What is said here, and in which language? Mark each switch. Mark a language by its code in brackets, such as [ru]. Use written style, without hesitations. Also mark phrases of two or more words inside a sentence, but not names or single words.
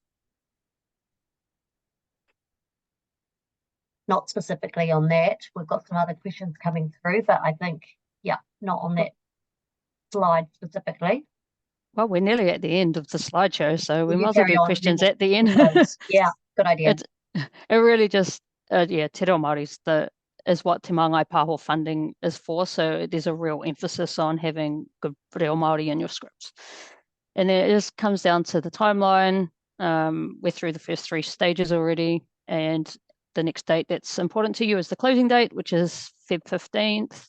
[en] Not specifically on that. We've got some other questions coming through, but I think, not on that slide specifically. Well, we're nearly at the end of the slideshow, so we You might as well carry do on, questions at the end. Yeah, good idea. It really just, [mi] te reo Māori [en] is what Te Māngai Pāho funding is for. So there's a real emphasis on having good [mi] Reo Maori [en] in your scripts. And then it just comes down to the timeline. We're through the first 3 stages already. And the next date that's important to you is the closing date, which is Feb 15th.